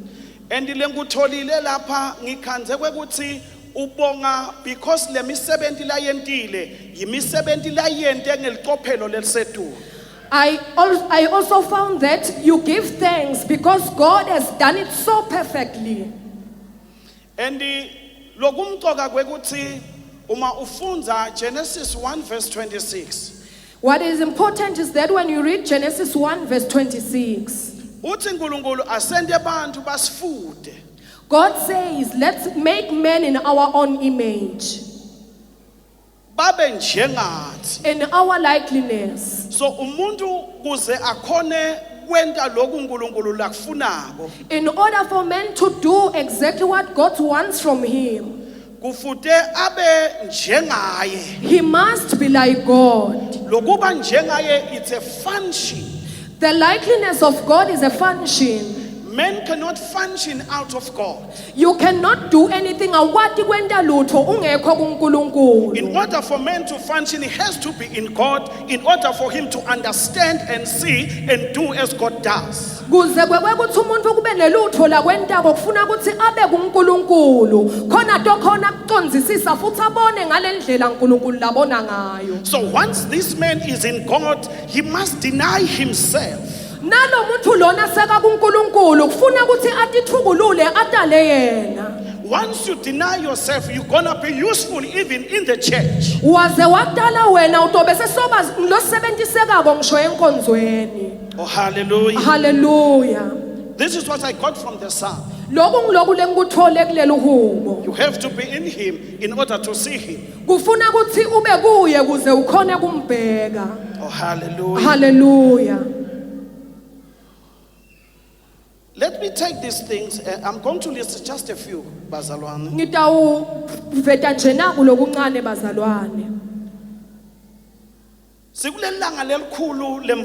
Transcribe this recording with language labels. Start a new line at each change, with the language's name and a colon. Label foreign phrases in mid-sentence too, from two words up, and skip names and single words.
Swati: And lengutholile lapha ngikhanze kwekuthi ubonga because lemisebenzi la yentile yimisebenzi la yente ngeliqophelo lelisetulu.
English: I also found that you give thanks because God has done it so perfectly.
Swati: And lokumcoka kwekuthi uma ufunza Genesis 1 verse 26.
English: What is important is that when you read Genesis 1 verse 26,
Swati: uthi uNkulunkulu asende abantu basifude.
English: God says, let's make man in our own image,
Swati: Babe njengathi.
English: in our likeness.
Swati: So umuntu kuze akhone kwenta lokhu uNkulunkulu lakufunako.
English: In order for man to do exactly what God wants from him,
Swati: Kufude abe njengaye.
English: he must be like God.
Swati: Lokuba njengaye
English: it's a function. The likeness of God is a function. Men cannot function out of God. You cannot do anything
Swati: awati kwenda lutho ungekho kuNkulunkulu.
English: In order for men to function, he has to be in God. In order for him to understand and see and do as God does.
Swati: Kuze kwekuthi umuntu kube nelutho la kwentako kufuna ukuthi abe kuNkulunkulu. Khona to khona kucondzisisa futhi abone ngalendlela uNkulunkulu labona ngayo.
English: So once this man is in God, he must deny himself.
Swati: Nalo muntu lona seka kuNkulunkulu kufuna ukuthi atithukulule atale yena.
English: Once you deny yourself, you're gonna be useful even in the church.
Swati: Waze watala wena utobe sesoba losebenzisekako ngisho enkonzweni.
English: Oh, hallelujah. Hallelujah. This is what I got from the psalm.
Swati: Lokhu ngilokhu lengikuthole kuleli hubo.
English: You have to be in him in order to see him.
Swati: Kufuna ukuthi ube kuye kuze ukhone kumbheka.
English: Oh, hallelujah. Hallelujah. Let me take these things. I'm going to list just a few,
Swati: bazalwane. Ngitawuveta nje naku lokuncane bazalwane. Sikulelanga lelikhulu lemfundisi.